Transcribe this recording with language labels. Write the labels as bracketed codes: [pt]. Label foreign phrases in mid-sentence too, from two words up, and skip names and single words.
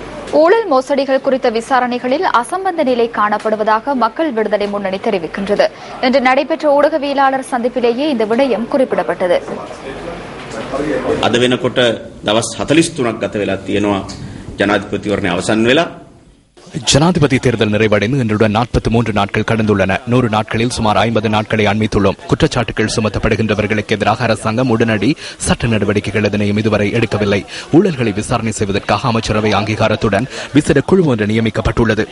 [ta] ஊழல் மோசடிகள் குறித்த விசாரணைகளில் அசம்பந்த நிலை காணப்படுவதாக மக்கள் விடுதலை முன்னணி தெரிவிக்கின்றது. இன்று நடைபெற்ற ஊடகவியலாளர் சந்திப்பிலேயே இந்த விடயம் குறிப்பிடப்பட்டது. [si] අද වෙනකොට දවස් 43ක් ගත වෙලා තියෙනවා ජනාධිපතිවරණය අවසන් වෙලා. [ta] ஜனாதிபதி தேர்தல் நிறைவடைந்து இன்றுடன் 43 நாட்கள் கடந்துள்ளன. 100 நாட்களில் சுமார் 50 நாட்களை அண்மித்துள்ளோம். குற்றச்சாட்டுகள் சுமத்தப்படுகின்றவர்களுக்கு எதிராக அரசாங்கம் உடனடி சட்ட நடவடிக்கைகள் எதனையும் இதுவரை எடுக்கவில்லை. ஊழல்களை விசாரணை செய்வதற்காக அமைச்சரவை அங்கீகாரத்துடன் விசேட குழு ஒன்று நியமிக்கப்பட்டுள்ளது.